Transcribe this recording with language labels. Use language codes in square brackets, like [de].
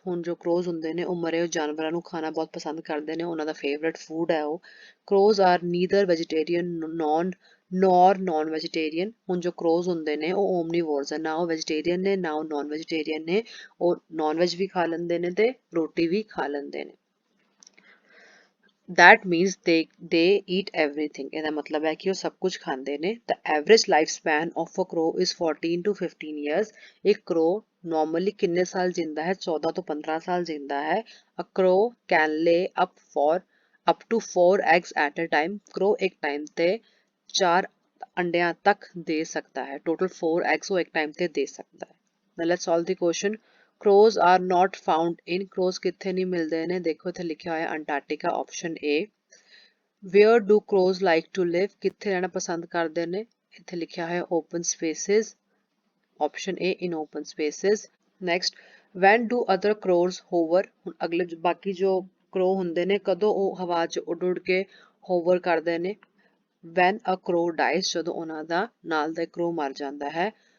[pa] ਹੁਣ ਜੋ crows ਹੁੰਦੇ ਨੇ ਉਹ ਮਰੇ ਹੋਏ ਜਾਨਵਰਾਂ ਨੂੰ ਖਾਣਾ ਬਹੁਤ ਪਸੰਦ ਕਰਦੇ ਨੇ ਉਹਨਾਂ ਦਾ favorite food ਹੈ ਉਹ [en] crows are neither vegetarian nor non-vegetarian. [pa] ਹੁਣ ਜੋ crows ਹੁੰਦੇ ਨੇ ਉਹ omnivores ਹੈ ਨਾ ਉਹ vegetarian ਨੇ ਨਾ ਉਹ non-vegetarian ਨੇ ਉਹ non-veg ਵੀ ਖਾ ਲੈਂਦੇ ਨੇ ਤੇ ਰੋਟੀ ਵੀ ਖਾ ਲੈਂਦੇ ਨੇ [en] That means they eat everything. [pa] ਇਹਦਾ ਮਤਲਬ ਹੈ ਕਿ ਉਹ ਸਭ ਕੁਝ ਖਾਂਦੇ ਨੇ [en] The average lifespan of a crow is 14 to 15 years. [pa] ਇੱਕ crow normally ਕਿੰਨੇ ਸਾਲ ਜਿੰਦਾ ਹੈ 14 ਤੋਂ 15 ਸਾਲ ਜਿੰਦਾ ਹੈ [en] A crow can lay up to 4 eggs at a time. [pa] Crow ਇੱਕ ਟਾਈਮ ਤੇ 4 ਅੰਡਿਆਂ ਤੱਕ ਦੇ ਸਕਦਾ ਹੈ [en] Total 4 eggs [pa] ਉਹ ਇੱਕ ਟਾਈਮ ਤੇ ਦੇ ਸਕਦਾ ਹੈ [en] Now let's solve the question Crows are not found in [pa] crows ਕਿੱਥੇ ਨਹੀਂ ਮਿਲਦੇ ਨੇ ਦੇਖੋ ਇੱਥੇ ਲਿਖਿਆ ਹੋਇਆ Antarctica option A [en] Where do crows like to live [pa] ਕਿੱਥੇ ਰਹਿਣਾ ਪਸੰਦ ਕਰਦੇ ਨੇ ਇੱਥੇ ਲਿਖਿਆ ਹੋਇਆ [en] open spaces option A in open spaces next when do other crows hover [pa] ਹੁਣ ਅਗਲੇ ਬਾਕੀ ਜੋ crow ਹੁੰਦੇ ਨੇ ਕਦੋਂ ਉਹ ਹਵਾ 'ਚ ਉੱਡ ਕੇ hover ਕਰਦੇ ਨੇ [en] when a crow dies [pa] ਜਦੋਂ ਉਹਨਾਂ ਦਾ ਨਾਲ ਦਾ crow ਮਰ ਜਾਂਦਾ ਹੈ